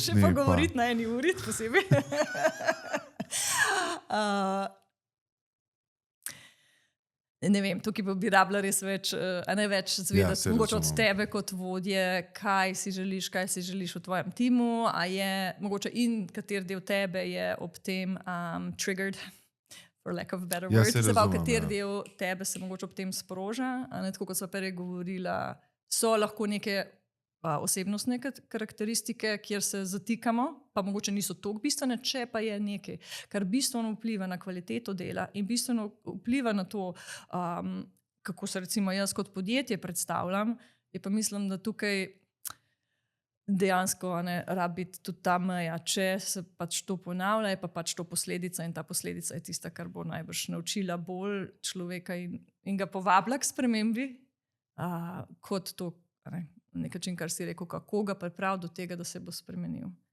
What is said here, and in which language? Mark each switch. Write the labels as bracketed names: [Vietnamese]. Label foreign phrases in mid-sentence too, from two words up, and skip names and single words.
[Slovenian] Še pa govoriti na eni uri posebej. Ne vem, tukaj bi rabila res več zvedeti, mogoče od tebe kot vodje, kaj si želiš v tvojem timu, a je mogoče in kater del tebe je ob tem [English] triggered, for lack of a better word, [Slovenian] se pa kater del tebe se mogoče ob tem sproža, tako kot sva prej govorila, so lahko neke osebnostne karakteristike, kjer se zatikamo, pa mogoče niso toliko bistvene, če pa je nekaj, kar bistveno vpliva na kvaliteto dela in bistveno vpliva na to, kako se recimo jaz kot podjetje predstavljam, je pa mislim, da tukaj dejansko rabi biti tudi ta meja, če se pač to ponavlja, je pa pač to posledica in ta posledica je tista, kar bo najbrž naučila bolj človeka in ga povabila k spremembi, kot to, nekaj, kar si rekel, kako ga pripravi do tega, da se bo spremenil.